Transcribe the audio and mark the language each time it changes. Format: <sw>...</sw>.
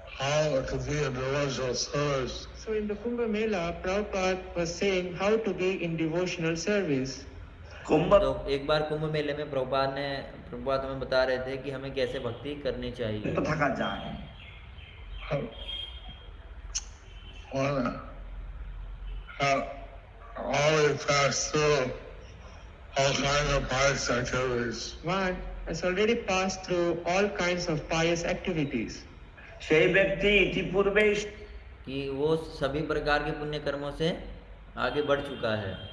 <en>So in the Kumbh Mela, Prabhupada was saying how to be in devotional service.</en> <hi>कुंभ तो एक बार कुंभ मेले में प्रभुपाद हमें बता रहे थे कि हमें कैसे भक्ति करनी चाहिए।</hi> <bn>থাকা যায়।</bn> <en>Already passed through all kinds of pious activities. One has already passed through all kinds of pious activities.</en> <bn>সেই ব্যক্তি ইতিপূর্বেই</bn> <hi>कि वो सभी प्रकार के पुण्य कर्मों से आगे बढ़ चुका है।</hi>